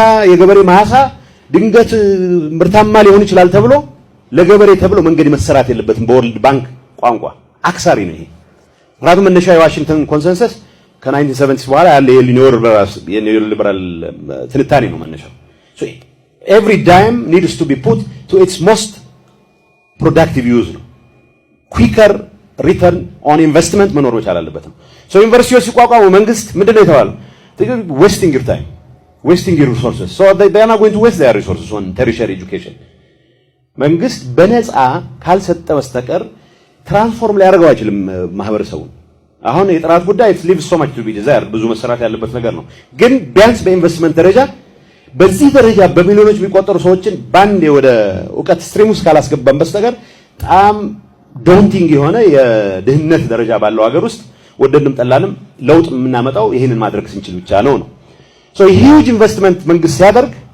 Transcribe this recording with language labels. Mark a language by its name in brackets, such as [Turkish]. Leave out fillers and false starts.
[Amharic] የገበሬ ማሳ ድንገት ምርታማ ሊሆን ይችላል ተብሎ ለገበሬ ተብሎ መንገድ መሰራት የለበትም። በወርልድ ባንክ ቋንቋ አክሳሪ ነው ይሄ። ምክንያቱም መነሻ የዋሽንግተን ኮንሰንሰስ ከ1970 በኋላ ያለ የኒዮሊበራል ትንታኔ ነው መነሻው። [English] ሶ ኤቭሪ ዳይም ኒድስ ቱ ቢ ፑት ቱ ኢትስ ሞስት ፕሮዳክቲቭ ዩዝ [Amharic] ነው። [English] ኩዊከር ሪተርን ኦን ኢንቨስትመንት [Amharic] መኖር መቻል አለበትም። ሶ ዩኒቨርሲቲዎች ሲቋቋሙ መንግስት ምንድነው የተባለው? [English] wasting your time, wasting your resources. So they are not going to waste their resources on tertiary education. [Amharic] መንግስት በነፃ ካልሰጠ በስተቀር ትራንስፎርም ሊያደርገው አይችልም ማህበረሰቡን። አሁን የጥራት ጉዳይ [English] it leaves so much to be desired፣ [Amharic] ብዙ መሰራት ያለበት ነገር ነው። ግን ቢያንስ በኢንቨስትመንት ደረጃ በዚህ ደረጃ በሚሊዮኖች የሚቆጠሩ ሰዎችን ባንዴ ወደ ዕውቀት ስትሪም ውስጥ ካላስገባን በስተቀር በጣም ዶንቲንግ የሆነ የድህነት ደረጃ ባለው ሀገር ውስጥ ወደንም ጠላንም ለውጥ የምናመጣው ይሄንን ማድረግ ስንችል ብቻ ነው። [English] ሶ ሂውጅ ኢንቨስትመንት [Amharic] መንግስት ሲያደርግ